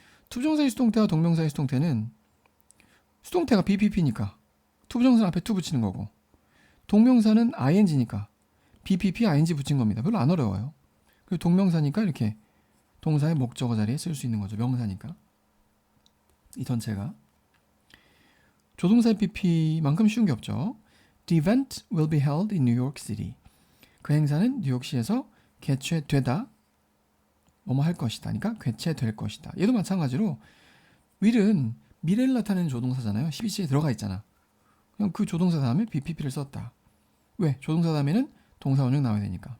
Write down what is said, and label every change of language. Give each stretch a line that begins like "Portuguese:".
Korean: 투부정사의 수동태와 동명사의 수동태는 수동태가 BPP니까 투부정사는 앞에 to 붙이는 거고 동명사는 ING니까 BPP, ING 붙인 겁니다. 별로 안 어려워요. 그리고 동명사니까 이렇게 동사의 목적어 자리에 쓸 수 있는 거죠. 명사니까. 이 전체가. 조동사의 PP만큼 쉬운 게 없죠.
English: The event will be held in New York City.
Korean: 그 행사는 뉴욕시에서 개최되다. 뭐뭐 할 것이다. 그러니까 개최될 것이다. 얘도 마찬가지로 will은 미래를 나타내는 조동사잖아요. 12시에 들어가 있잖아. 그냥 그 조동사 다음에 BPP를 썼다. 왜? 조동사 다음에는 동사 원형 나와야 되니까.